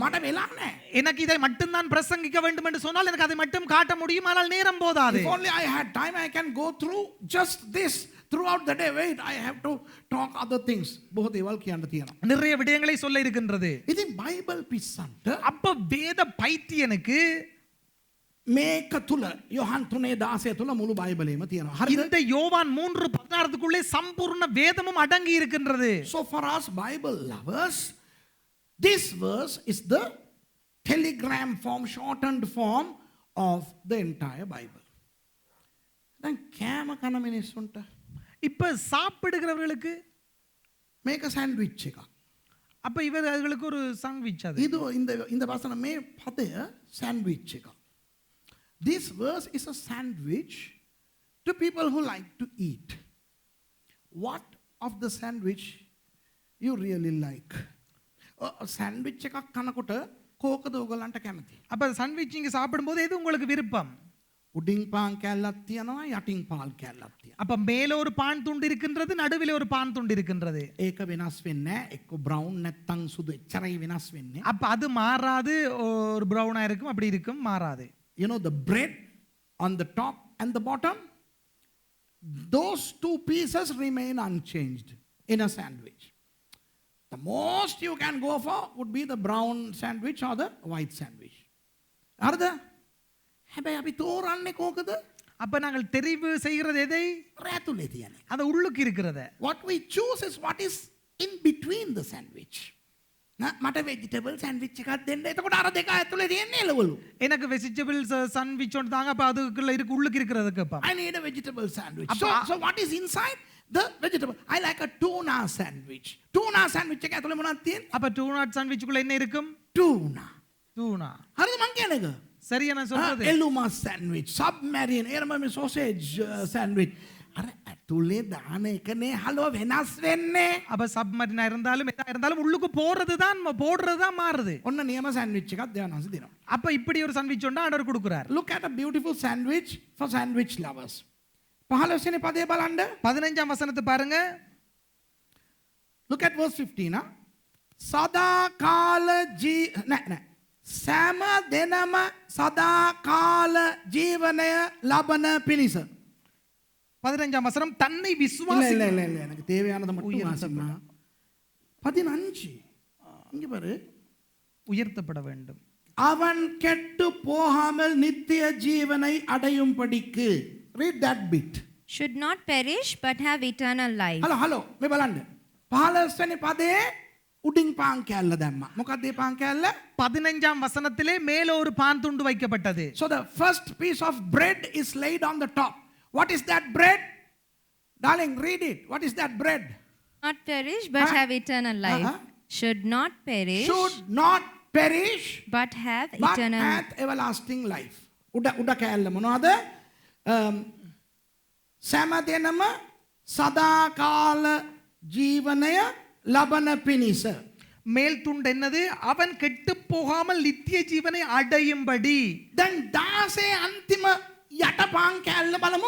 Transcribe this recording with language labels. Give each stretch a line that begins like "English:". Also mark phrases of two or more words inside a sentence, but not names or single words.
Sinhala: මට වෙලා නැහැ.
Tamil: எனக்கு இதை மட்டும் தான் பிரசங்கிக்க வேண்டும் என்று சொன்னால் எனக்கு அதை மட்டும் காட்ட முடியும், ஆனால் நேரம் போதாது.
English: If only I had time, I can go through just this throughout the day. Wait, I have to talk other things.
Sinhala: බොහෝ දේවල් කියන්න තියෙනවා.
Tamil: நிறைய விடயங்களை சொல்ல இருக்கின்றது.
Sinhala: ඉතින් බයිබල් පිස්සන්ට
Tamil: அப்ப வேத பைத்தியனுக்கு
Sinhala: මේක තුල යොහන් 3:16 තුල මුළු බයිබලෙම තියෙනවා. හරිද?
Tamil: இந்த யோவான் 3:16க்குள்ளே சம்பூர்ண வேதமும் அடங்கி இருக்கின்றது.
English: So for us Bible lovers, this verse is the telegram form, shortened form of the entire Bible.
Sinhala: දැන් කෑම කන මිනිස්සුන්ට
Tamil: இப்ப சாப்பிடுகிறவர்களுக்கு
Sinhala: මේක සෑන්ඩ්විච් එකක්.
Tamil: அப்ப இவர்களுக்கு ஒரு சாண்ட்விச் அது. இது இந்த
Sinhala: වසන මේ පදය සෑන්ඩ්විච් එකක්.
English: This verse is a sandwich to people who like to eat. What of the sandwich you really like?
Sinhala: Sandwich එකක් කනකොට කෝකද ඔයගලන්ට කැමති?
Tamil: அப்ப சாண்ட்விச் இங்க சாப்பிடும்போது எது உங்களுக்கு விருப்பம்?
Sinhala: උඩින් පාන් කෑල්ලක් තියෙනවා යටින් පාන් කෑල්ලක් තියෙනවා.
Tamil: அப்ப மேல ஒரு பான் துண்டு இருக்கின்றது, நடுவிலே ஒரு பான் துண்டு இருக்கின்றது.
Sinhala: ඒක වෙනස් වෙන්නේ නැහැ. එක්ක brown නැත්තම් සුදු එච්චරයි වෙනස් වෙන්නේ.
Tamil: அப்ப அது மாறாது, ஒரு பிரவுனா இருக்கும், அப்படி இருக்கும், மாறாது.
English: You know the bread on the top and the bottom, those two pieces remain unchanged in a sandwich. The most you can go for would be the brown sandwich or the white sandwich.
Sinhala: හරිද? හැබැයි අපි තෝරන්නේ කොහොමද?
Tamil: அப்ப நாங்கள் தெரிவு செய்கிறது எதை?
Sinhala: රැතුලේ තියෙන.
Tamil: அது உள்ளுக்கு இருக்கிறது.
English: What we choose is what is in between the sandwich.
Sinhala: මට
English: vegetable sandwich
Sinhala: එකක් දෙන්න. එතකොට අර දෙක ඇතුලේ තියෙන්නේ එළවලු.
Tamil: எனக்கு
English: vegetables sandwich
Tamil: ஒன்று தாங்க, அப்ப அதுக்குள்ள இருக்கு, உள்ளுக்கு இருக்கிறது கேப்பா.
English: I need a vegetable sandwich. So what is inside the vegetable? I like a tuna sandwich. Tuna sandwich
Sinhala: එක ඇතුලේ මොනවද තියෙන්නේ?
Tamil: அப்ப டூனா சாண்ட்விச்சுக்குள்ள என்ன இருக்கும்?
English: Tuna.
Tamil: டூனா.
Sinhala: හරිද මං කියන එක?
Tamil: சரியா நான் சொல்றது?
English: Eluma sandwich, submarine, airman sausage sandwich.
Sinhala: අර ඇතුලේ දාන එකනේ හලෝ වෙනස් වෙන්නේ.
Tamil: அப்ப சப்மரினா இருந்தாலும் எதா இருந்தாலும் உள்ளுக்கு போறதுதான் மாறுது.
Sinhala: ඔන්න නියම sandwich එකක් දෙවනන්ස දෙනවා.
Tamil: அப்ப இப்படி ஒரு சாண்ட்விச் ஒன்று ஆர்டர் கொடுக்கிறார்.
English: Look at a beautiful sandwich for sandwich lovers.
Sinhala: 15 වෙනි පදේ බලන්න.
Tamil: 15ஆம் வசனத்தை பாருங்க.
English: Look at verse 15. Huh?
Sinhala: සදාකාල සෑම දෙනාම සදාකාල ජීවනය ලබන පිණිස.
Tamil: 15ஆம் வசனம் தன்னை இல்ல விசுவாசி இல்ல இல்ல இல்ல எனக்கு தேவையானதை மட்டும் வாசிமா 15 இங்க பாரு உயர்த்தப்பட வேண்டும். அவன் கெட்டு போகாமல் நித்திய ஜீவனை அடையும்படிக்கு.
English: Read that bit. Should not perish but have eternal life.
Sinhala: හලෝ මේ බලන්න 15 වෙනි පදේ උඩින් පාන් කෑල්ල දැම්මා. මොකක්ද මේ පාන් කෑල්ල?
Tamil: 15ஆம் வசனத்திலே மேலே ஒரு பான் துண்டு வைக்கப்பட்டது.
English: So the first piece of bread is laid on the top. What is that bread? Darling, read it. What is that bread? Not perish but have eternal life. Should not perish Should not perish but have but eternal hath everlasting life.
Sinhala: උඩ කෑල්ල මොනවද? සෑම සදාකාල ජීවනය ලබන පිණිස.
Tamil: மேல் துண்டு என்னது? அவன் கெட்டு போகாமல் நித்திய ஜீவனை அடையும்படி.
Sinhala: දැන් 16 අන්තිම යට පාන් කෑල්ල බලමු.